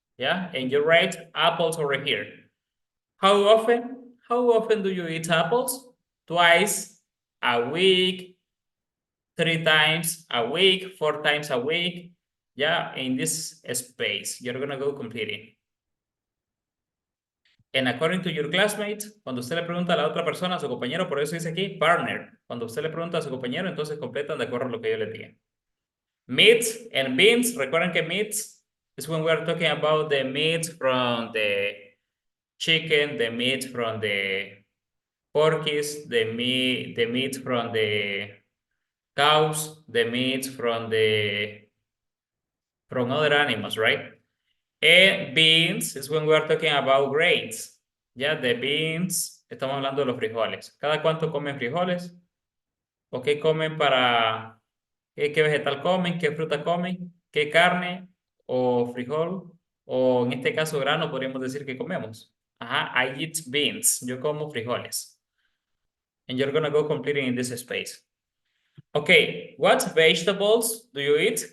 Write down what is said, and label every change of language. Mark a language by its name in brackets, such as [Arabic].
[English] Yeah, and you write apples over here. How often? How often do you eat apples? Twice a week, 3 times a week, 4 times a week. Yeah, in this space, you're gonna go completing. And according to your classmate, [Spanish] cuando usted le pregunta a la otra persona, a su compañero, por eso dice aquí partner. Cuando usted le pregunta a su compañero, entonces completan de acuerdo a lo que yo le diga. [English] Meat and beans. [Spanish] Recuerden que [English] meat is when we are talking about the meat from the chicken, the meat from the porkies, the meat from the cows, the meat from other animals, right? And beans is when we are talking about grains. [Spanish] Ya, [English] the beans, [Spanish] estamos hablando de los frijoles. ¿Cada cuánto comen frijoles? ¿O qué comen para, qué vegetal comen, qué fruta comen, qué carne o frijol? O en este caso grano podríamos decir que comemos. Ajá, [English] I eat beans. [Spanish] Yo como frijoles. [English] And you're gonna go completing in this space. Okay, what vegetables do you eat?